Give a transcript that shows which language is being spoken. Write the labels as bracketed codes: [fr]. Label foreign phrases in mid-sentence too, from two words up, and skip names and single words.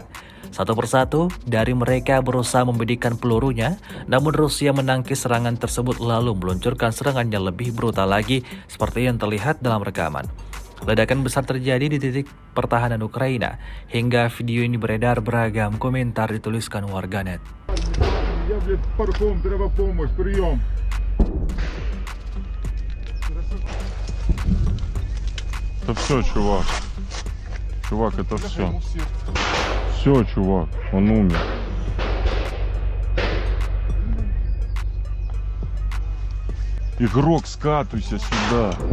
[id] Satu persatu dari mereka berusaha membedikan pelurunya, namun Rusia menangkis serangan tersebut lalu meluncurkan serangan yang lebih brutal lagi seperti yang terlihat dalam rekaman. Ledakan besar terjadi di titik pertahanan Ukraina, hingga video ini beredar beragam komentar dituliskan warganet. [ru] Это все, чувак. Чувак, это все. Все, чувак, он умер. Игрок, скатывайся сюда.